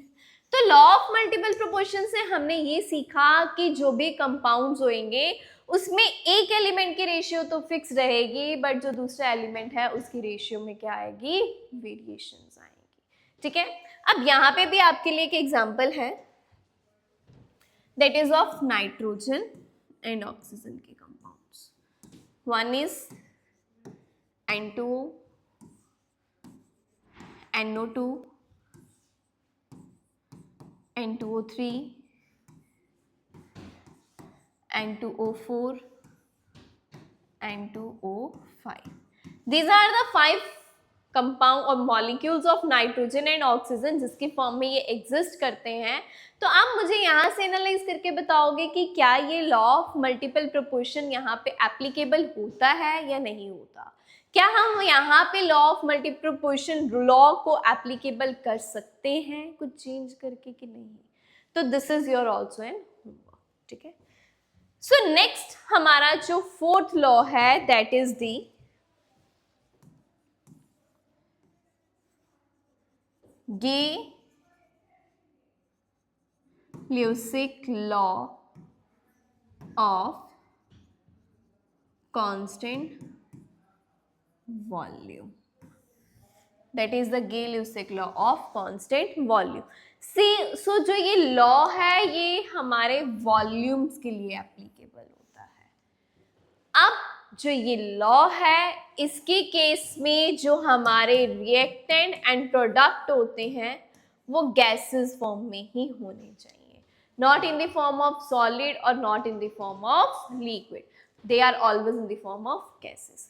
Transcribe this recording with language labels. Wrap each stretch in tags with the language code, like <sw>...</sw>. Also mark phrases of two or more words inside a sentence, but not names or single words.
<hi>तो</hi> <en>law of multiple proportion</en> <hi>से हमने ये सीखा कि जो भी कंपाउंड्स होंगे उसमें एक एलिमेंट की रेशियो तो फिक्स रहेगी, बट जो दूसरा एलिमेंट है उसकी रेशियो में क्या आएगी, वेरिएशंस आएंगी। ठीक है, अब यहाँ पे भी आपके लिए एक एग्जांपल है,</hi> <en>that is of nitrogen and oxygen</en> <hi>के कंपाउंड्स।</hi> <en>one is N2O, NO2, N2O3, N2O4, N2O5. These are the 5 compound or molecules of nitrogen and oxygen</en> <hi>जिसके फॉर्म में ये एग्जिस्ट करते हैं। तो आप मुझे यहाँ से एनालाइज करके बताओगे कि क्या ये</hi> <en>law of multiple proportion</en> <hi>यहाँ पे एप्लीकेबल होता है या नहीं होता। क्या हम यहाँ पे</hi> <en>law of multiple proportion law</en> <hi>को एप्लीकेबल कर सकते हैं कुछ चेंज करके कि नहीं।</hi> <en>तो this is your also an homework.</en> <hi>ठीक है,</hi> <en>so next</en> <hi>हमारा जो</hi> <en>4th लॉ है that is the Gay-Lussac law of constant volume. That is the Gay-Lussac law of constant volume. See, so</en> <hi>जो ये लॉ है ये हमारे वॉल्यूम्स के लिए एप्लीकेबल होता है। अब जो ये लॉ है इसके केस में जो हमारे</hi> <en>reactant and product</en> <hi>होते हैं वो गैसेस फॉर्म में ही होने चाहिए,</hi> <en>not in the form of solid or not in the form of liquid, they are always in the form of gases.</en>